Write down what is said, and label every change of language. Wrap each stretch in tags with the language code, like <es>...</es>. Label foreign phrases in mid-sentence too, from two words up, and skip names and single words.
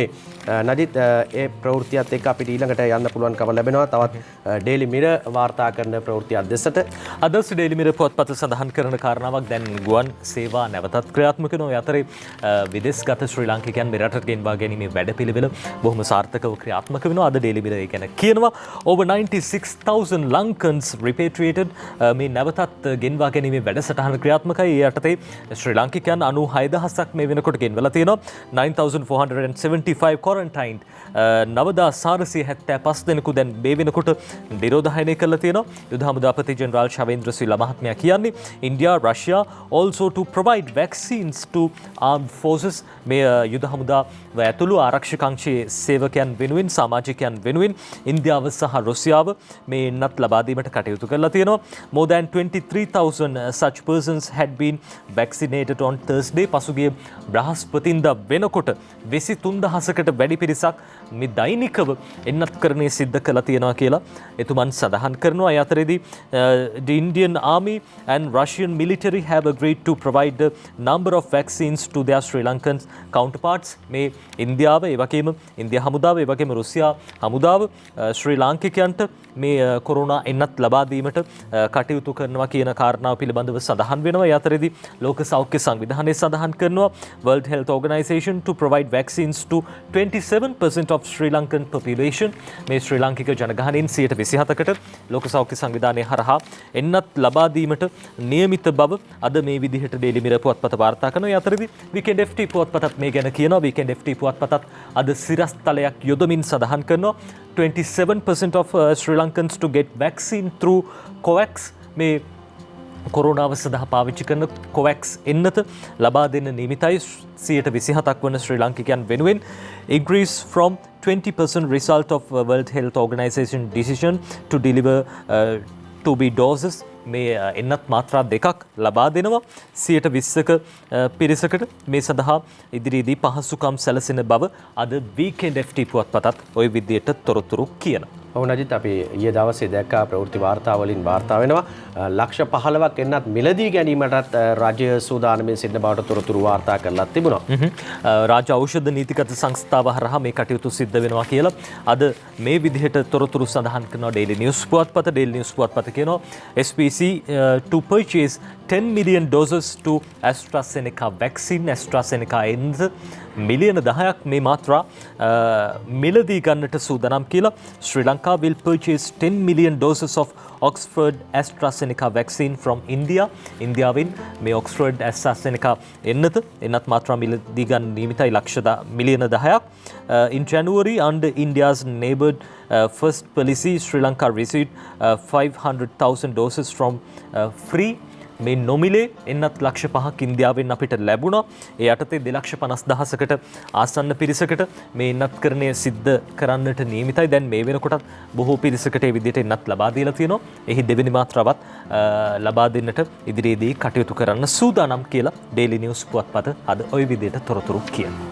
<si>නජිත් ඒ ප්‍රවෘත්තියත් එක්ක අපිට ඊළඟට යන්න පුළුවන්කම ලැබෙනවා. තවත් Daily Mirror වාර්තා කරන ප්‍රවෘත්තියක් දෙසට අද Daily Mirror පුවත්පත සඳහන් කරන කාරණාවක් දැන් ගුවන් සේවා නැවතත් ක්‍රියාත්මක වෙනවා. ඒ අතරේ විදේශගත ශ්‍රී ලාංකිකයන් මෙරටට ගෙන්වා ගැනීමේ වැඩපිළිවෙල බොහොම සාර්ථකව ක්‍රියාත්මක වෙනවා. අද Daily Mirror ගැන කියනවා</si> <en>over 96,000 Lankans repatriated</en> <si>මේ නැවතත් ගෙන්වා ගැනීමේ වැඩසටහන ක්‍රියාත්මකයි. ඒ යටතේ ශ්‍රී ලාංකිකයන් 96,000ක් මේ වෙනකොට ගෙන්වලා තියෙනවා. 9,475 quarantined 9,475 දෙනෙකු දැන් මේ වෙනකොට නිරෝධායනය කරලා තියෙනවා. යුද හමුදාපති ජෙනරාල් ශවේන්ද්‍ර සිල්වා මහත්මයා කියන්නේ</si> <en>India, Russia also to provide vaccines to armed forces.</en> <si>මේ යුද හමුදාව ඇතුළු ආරක්ෂක අංශයේ සේවකයන් වෙනුවෙන් සමාජිකයන් වෙනුවෙන් ඉන්දියාව සහ රුසියාව මේ එන්නත් ලබා දීමට කටයුතු කරලා තියෙනවා.</si> <en>More than 23,000 such persons had been vaccinated on Thursday.</en> <si>පසුගිය බ්‍රහස්පතින්දා වෙනකොට 23,000කට වැඩි පිරිසක් මේ දෛනිකව එන්නත්කරණය සිද්ධ කළා තියෙනවා කියලා එතුමන් සඳහන් කරනවා. ඒ අතරේදී</si> <en>the Indian Army and Russian military have agreed to provide a number of vaccines to their Sri Lankan counterparts.</en> <si>මේ ඉන්දියාව, ඒ වගේම ඉන්දියා හමුදාව, ඒ වගේම රුසියා හමුදාව ශ්‍රී ලාංකිකයන්ට මේ කොරෝනා එන්නත් ලබා දීමට කටයුතු කරනවා කියන කාරණාව පිළිබඳව සඳහන් වෙනවා. ඒ අතරේදී ලෝක සෞඛ්‍ය සංවිධානය සඳහන් කරනවා</si> <en>World Health Organization to provide vaccines to 27% of Sri Lankan population.</en> <si>මේ ශ්‍රී ලාංකික ජනගහනයෙන් 27%කට ලෝක සෞඛ්‍ය සංවිධානය හරහා එන්නත් ලබා දීමට නියමිත බව අද මේ විදිහට Daily Mirror පුවත්පත වාර්තා කරනවා. ඒ අතරේදී Weekend FT පුවත්පතත් මේ ගැන කියනවා. Weekend FT FT පුවත්පතත් අද සිරස්තලයක් යොදමින් සඳහන් කරනවා</si> <en>27% of Sri Lankans to get vaccine through COVAX</en> <si>මේ කොරෝනාව සඳහා පාවිච්චි කරන COVAX එන්නත ලබා දෙන්න නියමිතයි 27ක් වන ශ්‍රී ලාංකිකයන් වෙනුවෙන්</si> <en>increase from 20% result of World Health Organization decision to deliver 2B doses</en> <si>මේ එන්නත් මාත්‍රා දෙකක් ලබා දෙනවා 20%ක පිරිසකට මේ සඳහා ඉදිරියේදී පහසුකම් සැලසෙන බව අද වීකෙන්ඩ් FT පුවත්පතත් ওই විදියට තොරතුරු කියනවා. ඔව් නජිත් අපි ඊයේ දවසේ දැක්කා ප්‍රවෘත්ති වාර්තාවලින් වාර්තා වෙනවා ලක්ෂ 15ක් එන්නත් මිලදී ගැනීමටත් රාජ්‍ය සූදානමින් සිටින බවට තොරතුරු වාර්තා කරලා තිබුණා. රාජ්‍ය ඖෂධ නීතිගත සංස්ථාව හරහා මේ කටයුතු සිද්ධ වෙනවා කියලා අද මේ විදිහට තොරතුරු සඳහන් කරනවා Daily News පුවත්පත.</si> <en>Daily News</en> <si>පුවත්පත කියනවා</si> <en>SPC to purchase 10 million doses to AstraZeneca vaccine.</en> <si>AstraZeneca එන්ද මිලියන 10ක් මේ මාත්‍රා මිලදී ගන්නට සූදානම් කියලා ශ්‍රී ලංකා</si> <en>will purchase 10 million doses of Oxford AstraZeneca vaccine from India.</en> <si>ඉන්දියාවෙන් මේ Oxford AstraZeneca එන්නත් මාත්‍රා මිලදී ගන්න නියමිතයි මිලියන 10ක්.</si> <en>In January under India's neighbored first policy Sri Lanka received 500,000 doses from free</en> <si>මේ නොමිලේ එන්නත් ලක්ෂ 5ක් ඉන්දියාවෙන් අපිට ලැබුණා. ඒ යටතේ 2,50,000කට ආසන්න පිරිසකට මේ එන්නත්කරණය සිද්ධ කරන්නට නියමිතයි. දැන් මේ වෙනකොටත් බොහෝ පිරිසකට ඒ විදිහට එන්නත් ලබා දීලා තියෙනවා. එහි දෙවෙනි මාත්‍රාවත් ලබා දෙන්නට ඉදිරියේදී කටයුතු කරන්න සූදානම් කියලා Daily News පුවත්පත අද ওই විදිහට තොරතුරු කියනවා.</si>